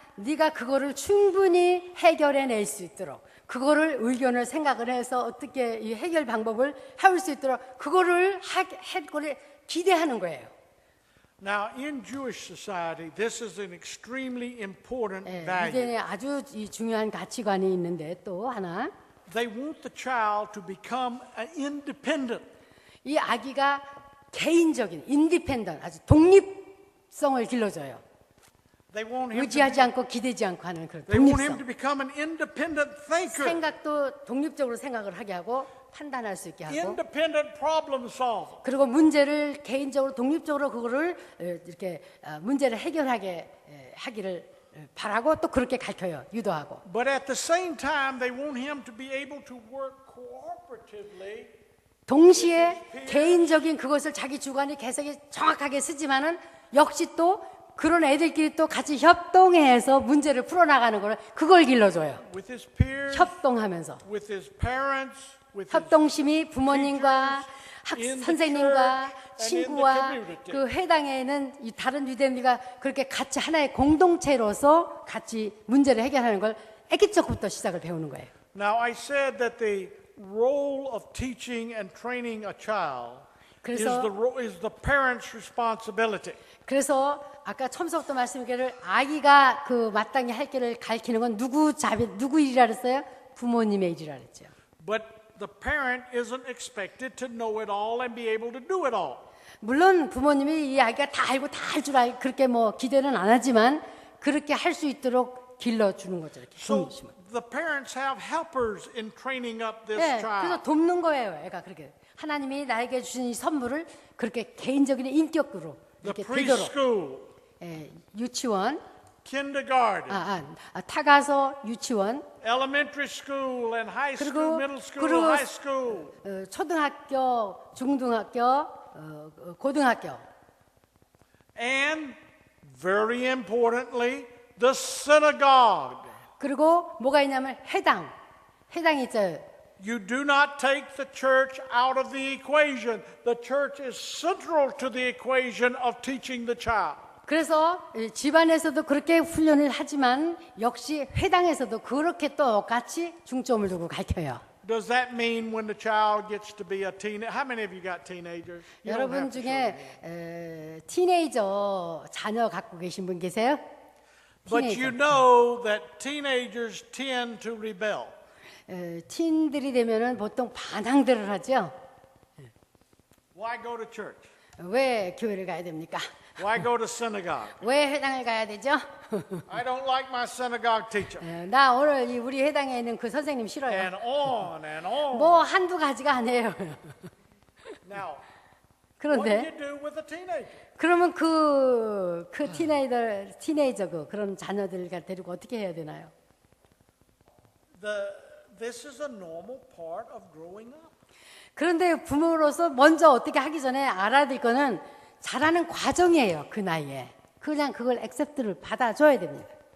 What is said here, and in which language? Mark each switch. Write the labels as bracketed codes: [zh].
[ko] 네가 그거를 충분히 해결해낼 수 있도록 그거를 의견을 생각을 해서 어떻게 이 해결 방법을 해올 수 있도록 그거를 해결을 기대하는 거예요. [en] Now, in Jewish society, this is an extremely important [ko] 예, [en] value. [ko] 유대인의 아주 이 중요한 가치관이 있는데 또 하나 [en] They want the child to become independent. [ko] 이 아기가 개인적인 인디펜던 아주 독립성을 길러줘요. [en] They want him to [ko] 의지하지 않고 기대지 않고 하는 그런 [en] They want him to [ko] 독립성. [en] become an independent thinker, [ko] 생각도 독립적으로 생각을 하게 하고 판단할 수 있게 하고 [en] independent problem solver. [ko] 그리고 문제를 개인적으로 독립적으로 그거를 이렇게 문제를 해결하게 하기를 바라고 또 그렇게 가르쳐요. 유도하고. [en] But at the same time, they want him to be able to work cooperatively. [ko] 동시에 개인적인 그것을 자기 주관이 개성이 정확하게 쓰지만은 역시 또 그런 애들끼리 또 같이 협동해서 문제를 풀어나가는 걸 그걸 길러줘요. [en] With his peers, [ko] 협동하면서 [en] with his parents, with his [ko] 협동심이 부모님과 [en] in the [ko] 선생님과 [en] church and [ko] 친구와 [en] in the community. [ko] 그 회당에는 이 다른 유대인들과 그렇게 같이 하나의 공동체로서 같이 문제를 해결하는 걸 아기 적부터 시작을 배우는 거예요. [en] Now, I said that the role of teaching and training a child [ko] 그래서- [en] is the parent's responsibility. [ko] 그래서 아까 처음부터 말씀드린 아기가 그 마땅히 할 길을 가르치는 건 누구 일이라 그랬어요? 부모님의 일이라 그랬죠. [en] But the parent isn't expected to know it all and be able to do it all. [ko] 물론 부모님이 이 아기가 다 알고 다 할 줄 알 그렇게 뭐 기대는 안 하지만 그렇게 할 수 있도록 길러주는 거죠. 이렇게 [en] So [ko] 동심을. [en] the parents have helpers in training up this [ko] 네, [en] child. [ko] 그래서 돕는 거예요. 애가 그렇게 하나님이 나에게 주신 이 선물을 그렇게 개인적인 인격으로 [en] The [ko] 이렇게 되도록 [en] preschool, [ko] 유치원, [en] kindergarten, [ko] 타가서 유치원, [en] elementary school and high school, [ko] 그리고- [en] middle school, [ko] 그리고- [en] high school. [ko] 초등학교, 중등학교, 고등학교. [en] And very importantly, the synagogue. [ko] 그리고 뭐가 있냐면 해당이 있어요. [en] You do not take the church out of the equation. The church is central to the equation of teaching the child. [ko] 그래서 집안에서도 그렇게 훈련을 하지만 역시 회당에서도 그렇게 똑같이 중점을 두고 가르쳐요. [en] Does that mean when the child gets to be a teenager? How many of you got teenagers? You don't [ko] 여러분 [en] have to show me. [ko] 중에 티네이저 자녀 갖고 계신 분 계세요? [en] But you know that teenagers tend to rebel. [ko] 틴들이 되면은 보통 반항들을 하죠. [en] Why go to church? [ko] 왜 교회를 가야 됩니까? [en] Why go to synagogue? [ko] 왜 회당을 가야 되죠? [en] I don't like my synagogue teacher. [ko] 나 오늘 우리 회당에 있는 그 선생님 싫어요. [en] And on and on. [ko] 뭐 한두 가지가 아니에요. [en] Now, what do [ko] 그런데 [en] you do with a teenager? [ko] 그러면 그 티네이저 그런 자녀들 데리고 어떻게 해야 되나요? [en] This is a normal part of growing up. [ko] 그런데 부모로서 먼저 어떻게 하기 전에 알아야 될 거는 자라는 과정이에요. 그 나이에. 그냥 그걸 액셉트를 받아줘야 됩니다.